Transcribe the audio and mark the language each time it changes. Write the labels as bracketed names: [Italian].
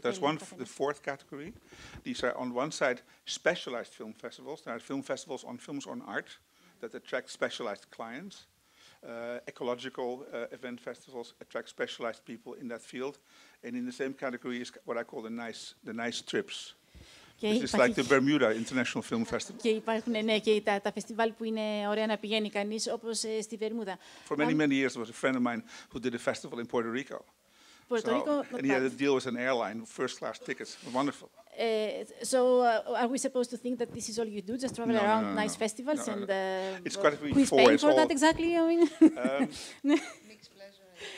[English] There's the fourth category. These are on one side specialized film festivals. There are film festivals on films on art that attract specialized clients. Ecological event festivals attract specialized people in that field. And in the same category is what I call the nice trips. It's like the Bermuda International Film Festival. [Greek] Και υπάρχουν, ναι, και τα φεστιβάλ που είναι ωραία να πηγαίνει κανείς, όπως στη Βερμούδα. [English] For many years there was a friend of mine who did a festival in Puerto Rico. And he had a deal with an airline, first-class tickets. Wonderful. So are we supposed to think that this is all you do, just travel around nice festivals? And it's got to be who's paying for that exactly? I mean, mixed pleasure.